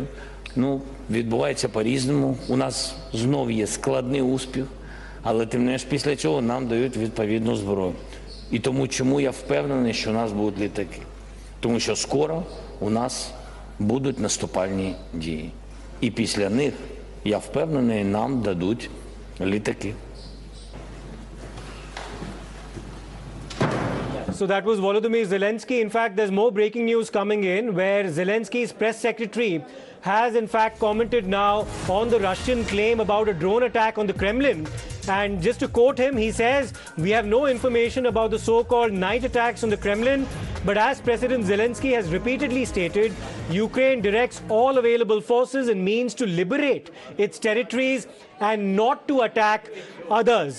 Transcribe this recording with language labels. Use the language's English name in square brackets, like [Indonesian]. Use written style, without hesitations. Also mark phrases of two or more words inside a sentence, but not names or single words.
[Ukrainian] Відбувається по-різному. У нас знов є складний успіх, але тим не менш після цього нам дають відповідну зброю. І тому чому я впевнений, що у нас будуть літаки? Тому що скоро у нас будуть наступальні дії. І після них, я впевнений, нам дадуть літаки. [English] So that was Volodymyr Zelensky. In fact, there's more breaking news coming in where Zelensky's press secretary has in fact commented now on the Russian claim about a drone attack on the Kremlin. And just to quote him, he says, "We have no information about the so-called night attacks on the Kremlin, but as President Zelensky has repeatedly stated, Ukraine directs all available forces and means to liberate its territories and not to attack others."